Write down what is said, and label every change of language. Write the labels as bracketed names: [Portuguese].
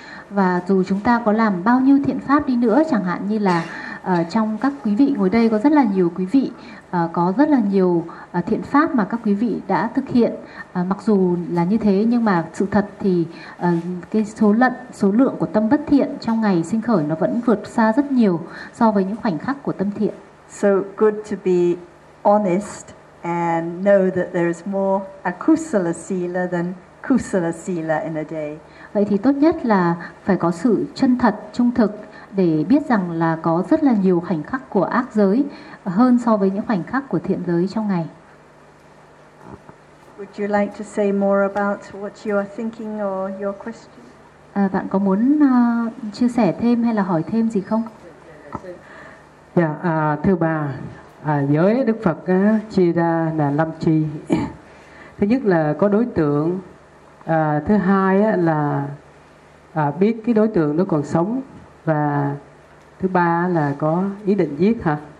[Vietnamese] Và dù chúng ta có làm bao nhiêu thiện pháp đi nữa, chẳng hạn như là trong các quý vị ngồi đây có rất là nhiều quý vị có rất là nhiều thiện pháp mà các quý vị đã thực hiện, mặc dù là như thế nhưng mà sự thật thì cái số lượng của tâm bất thiện trong ngày sinh khởi nó vẫn vượt xa rất nhiều so với những khoảnh khắc của tâm thiện. [English] So good to be honest and know that there is more akusala sila than kusala sila in a day. [Vietnamese] Vậy thì tốt nhất là phải có sự chân thật, trung thực để biết rằng là có rất là nhiều khoảnh khắc của ác giới hơn so với những khoảnh khắc của thiện giới trong ngày. [English] Would you like to say more about what you are thinking or your question? [Vietnamese] Bạn có muốn chia sẻ thêm hay là hỏi thêm gì không? Dạ, thưa bà, giới Đức Phật chia ra là năm chi. Thứ nhất là có đối tượng, thứ hai là biết cái đối tượng nó còn sống, và thứ ba là có ý định giết hả?